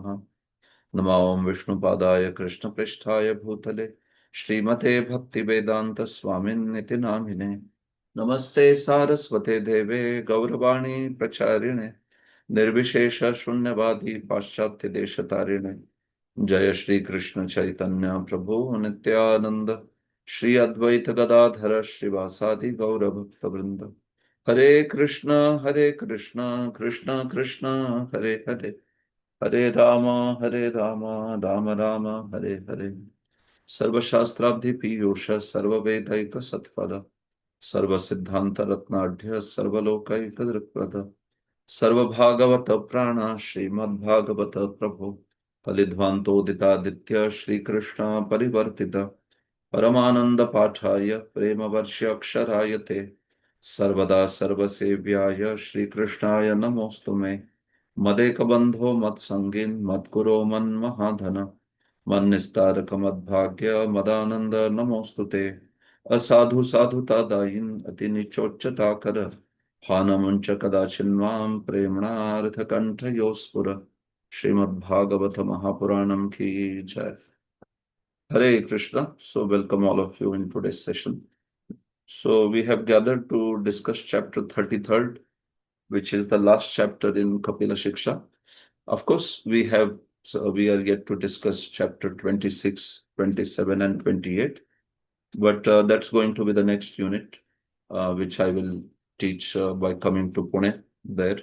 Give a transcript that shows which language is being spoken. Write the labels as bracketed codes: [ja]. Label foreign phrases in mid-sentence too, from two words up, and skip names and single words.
[sa] नमो ओं विष्णुपादाय कृष्णपृष्ठाय भूतले श्रीमते भक्तिवेदांत स्वामिन्निति नामिने नमस्ते सारस्वते देवे गौरवाणी प्रचारिणे निर्विशेष शून्यवादी पाश्चात्य देशतारिणे जय श्री कृष्ण चैतन्य प्रभु नित्यानंद श्री अद्वैत गदाधर श्रीवासादि गौर भक्त वृंद हरे कृष्ण कृष्ण कृष्ण हरे हरे हरे राम राम राम हरे हरे सर्वशास्त्राब्धि पीयूष सर्ववेदैक सत्फल सर्वसिद्धांत रत्नाढ्य सर्वलोकैक दृक्पद सर्वभागवत प्राण श्रीमद्भागवत प्रभु फलिध्वान्तोदितादित्य श्रीकृष्ण परिवर्तित परमानंद पाठाय प्रेमवर्ष्यक्षराय ते सर्वदा सर्वसेव्याय श्रीकृष्णाय नमोऽस्तु मे मदेकबन्धो मत्सङ्गिन् मद्गुरो मन्महाधन मन्निस्तारक मद्भाग्य मदानंद नमोऽस्तु ते असाधु साधुता दायिन् अति निचोच्चता कर हानमुञ्च कदाचिन्मां प्रेम्णार्थकण्ठयोस्फुर श्रीमद्भागवत महापुराणम [hi] की जय। [sa] Hare Krishna. [en] So welcome all of you in today's session. So we have gathered to discuss chapter 33rd, which is the last chapter in Kapila Shiksha. Of course, we are yet to discuss chapter 26, 27, and 28, but that's going to be the next unit, which I will teach by coming to Pune there.